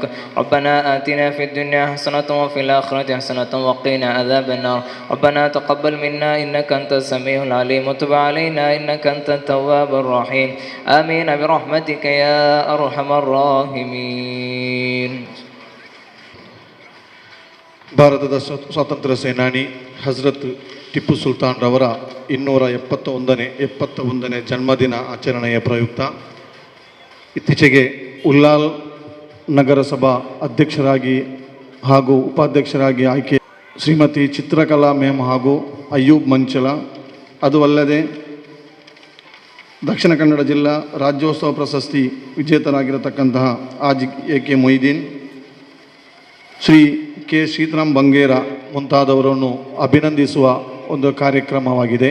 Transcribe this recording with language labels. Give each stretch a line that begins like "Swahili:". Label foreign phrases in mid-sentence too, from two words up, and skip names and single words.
Arabic: ربنا آتنا في الدنيا حسنة وفي الآخرة حسنة وقنا عذاب النار. ربنا تقبل منا إنك أنت السميع العليم وتب علينا إنك أنت التواب الرحيم آمين برحمتك يا أرحم الراحمين.
Kannada: ಭಾರತದ ಸ್ವಾತಂತ್ರ್ಯ ಸೇನಾನಿ ಹಜರತ್ ಟಿಪ್ಪು ಸುಲ್ತಾನ್ ರವರ 271ನೇ ಜನ್ಮದಿನ ಆಚರಣೆಯ ಪ್ರಯುಕ್ತ ಇತ್ತೀಚೆಗೆ ಉಲ್ಲಾಲ್ ನಗರಸಭಾ ಅಧ್ಯಕ್ಷರಾಗಿ ಹಾಗೂ ಉಪಾಧ್ಯಕ್ಷರಾಗಿ ಆಯ್ಕೆ ಶ್ರೀಮತಿ ಚಿತ್ರಕಲಾ ಮ್ಯಾಮ್ ಹಾಗೂ ಅಯ್ಯೂಬ್ ಮಂಚಲ, ಅದು ಅಲ್ಲದೆ ದಕ್ಷಿಣ ಕನ್ನಡ ಜಿಲ್ಲಾ ರಾಜ್ಯೋತ್ಸವ ಪ್ರಶಸ್ತಿ ವಿಜೇತರಾಗಿರತಕ್ಕಂತಹ ಆಜ್ ಎ ಕೆ ಮೊಯ್ದೀನ್, ಶ್ರೀ ಕೆ ಶ್ರೀರಾಮ್ ಬಂಗೇರ ಮುಂತಾದವರನ್ನು ಅಭಿನಂದಿಸುವ ಒಂದು ಕಾರ್ಯಕ್ರಮವಾಗಿದೆ.